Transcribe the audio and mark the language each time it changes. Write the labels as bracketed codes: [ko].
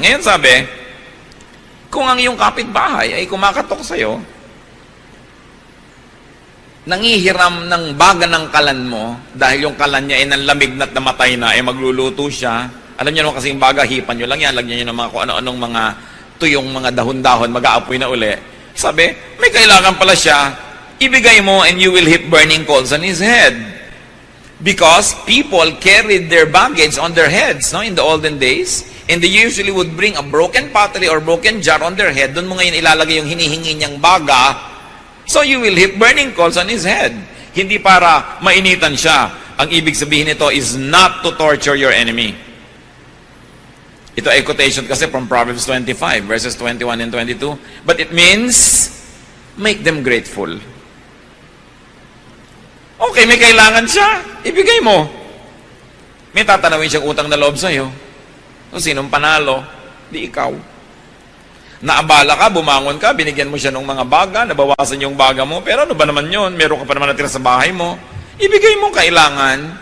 [tl] Ngayon sabi, kung ang iyong kapitbahay ay kumakatok sa'yo, nangihiram ng baga ng kalan mo, dahil yung kalan niya ay nanlamig na't namatay na, ay magluluto siya. Alam niyo naman kasi yung baga, hipan nyo lang yan, lagyan nyo ng mga kung ano-anong mga tuyong mga dahon-dahon, mag-aapoy na uli. Sabi, may kailangan pala siya, ibigay mo [en] and you will heap burning coals on his head. Because people carried their baggage on their heads, no, in the olden days. And they usually would bring a broken pottery or broken jar on their head. [tl] Doon mo ngayon ilalagay yung hinihingi niyang baga. [en] So you will heap burning coals on his head. [tl] Hindi para mainitan siya. Ang ibig sabihin nito [en] is not to torture your enemy. Ito ay quotation kasi from Proverbs 25, verses 21 and 22. But it means, make them grateful. [tl] Okay, may kailangan siya. Ibigay mo. May tatanawin siyang utang na loob sa'yo. So, sinong panalo? Di ikaw. Naabala ka, bumangon ka, binigyan mo siya ng mga baga, nabawasan yung baga mo, pero ano ba naman yun? Meron ka pa naman natira sa bahay mo. Ibigay mo kailangan.